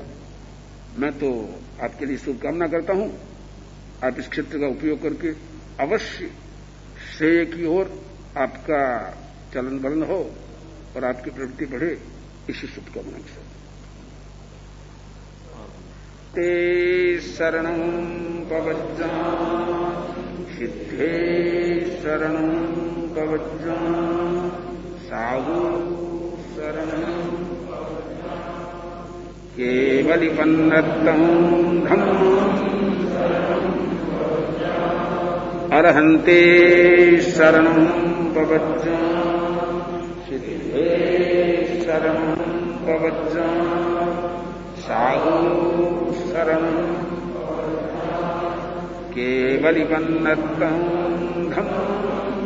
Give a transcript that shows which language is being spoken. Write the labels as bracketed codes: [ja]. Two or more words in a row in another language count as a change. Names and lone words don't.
[hi] मैं तो आपके लिए शुभकामना करता हूं, आप इस क्षेत्र का उपयोग करके अवश्य श्रेय की ओर आपका चलन बलन हो और आपकी प्रवृत्ति बढ़े, इसी शुभकामना के साथ। [pra] ते शरणं प्रवज्जामि सिद्धे शरणं प्रवज्जामि साधु शरणं केवलिपन्नतं धम्मं अरहन्ते शरणं प्रवज्जामि सिद्धे शरणं प्रवज्जामि साधु शरणं केवलिपन्नतं धम्मं